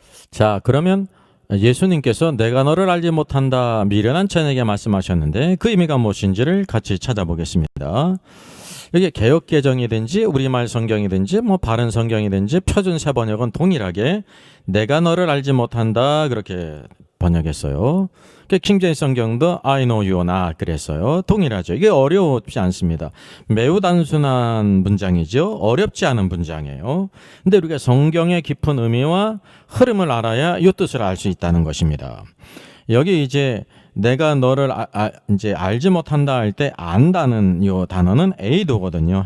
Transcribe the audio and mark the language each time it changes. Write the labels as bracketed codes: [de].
[ko] 자, 그러면 예수님께서 내가 너를 알지 못한다 미련한 처녀에게 말씀하셨는데 그 의미가 무엇인지를 같이 찾아보겠습니다. 여기 개역개정이든지 우리말 성경이든지 바른 성경이든지 표준 세번역은 동일하게 내가 너를 알지 못한다 그렇게 번역했어요. 킹제임스 성경도 [en] I know you not [ko] 그랬어요. 동일하죠. 이게 어렵지 않습니다. 매우 단순한 문장이죠. 어렵지 않은 문장이에요. 근데 우리가 성경의 깊은 의미와 흐름을 알아야 이 뜻을 알 수 있다는 것입니다. 여기 이제 내가 너를 이제 알지 못한다 할 때 안다는 이 단어는 에이도거든요.